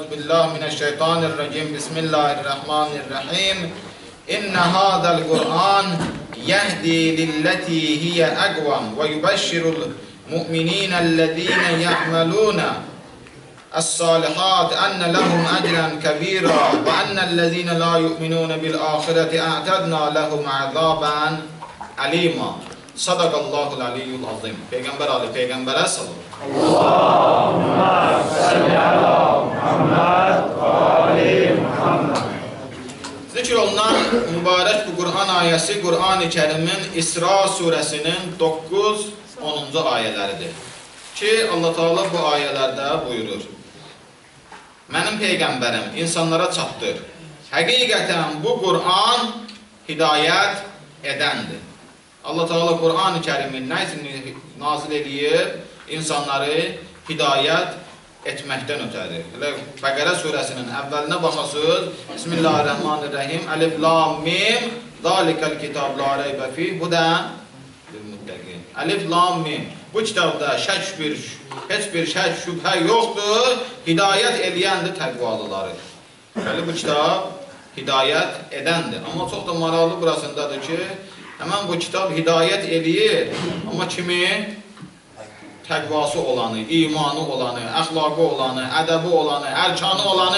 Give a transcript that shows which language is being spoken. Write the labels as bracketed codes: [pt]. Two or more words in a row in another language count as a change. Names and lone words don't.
[ar] بالله من الشيطان الرجيم. بسم الله الرحمن الرحيم. إن هذا القرآن يهدي للتي هي أقوم ويبشر المؤمنين الذين يعملون الصالحات أن لهم أجرا كبيرا وأن الذين لا يؤمنون بالآخرة أعتدنا لهم عذابا أليما صدق الله العلي العظيم. [az] Peygamber Ali Peygamber'e sallallahu. [ar] اللهم صل على محمد وآل محمد. [az] Zikr olunan mübarək bu Qur'an ayəsi Qur'an-ı Kərimin İsra surəsinin 9-10-cu ayələridir. Ki Allah Teala bu ayələrdə buyurur: Mənim Peyğəmbərim insanlara çatdır. Həqiqətən bu Qur'an hidayət edəndir. Allah Teala Qur'an-ı Kərimin nə üçün nazil edir? İnsanları hidayət etməkdən ötəri. Bəqərə surəsinin əvvəlinə baxasınız. Bismillahirrahmanirrahim. [ar] ألف لام ميم. ذلك الكتاب لا ريب في هدى للمتقين. ألف لام ميم. [az] Bu kitabda heç bir şək şübhə yoxdur. Hidayət eləyəndir təqvalıları. Bəli, bu kitab hidayət edəndir. Amma çox da maraqlı burasındadır ki, həmən bu kitab hidayət eləyir. Amma kimi? Təqvası olanı, imanı olanı, əxlaqı olanı, ədəbi olanı, ərkanı olanı.